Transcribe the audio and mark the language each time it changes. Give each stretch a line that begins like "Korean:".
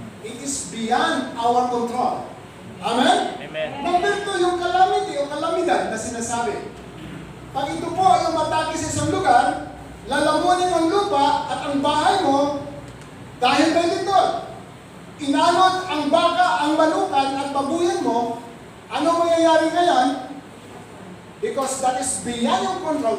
English: It is beyond our control. Amen? Amen.
Filipino: Number 2, yung calamity o kalamidad na sinasabi. Pag ito po ay umatake sa isang lugar, lalamunin ang lupa at ang bahay mo dahil may lindol. Inanod ang baka, ang manukan at babuyan mo, ano mangyayari ngayon?
English: Because that is beyond your control.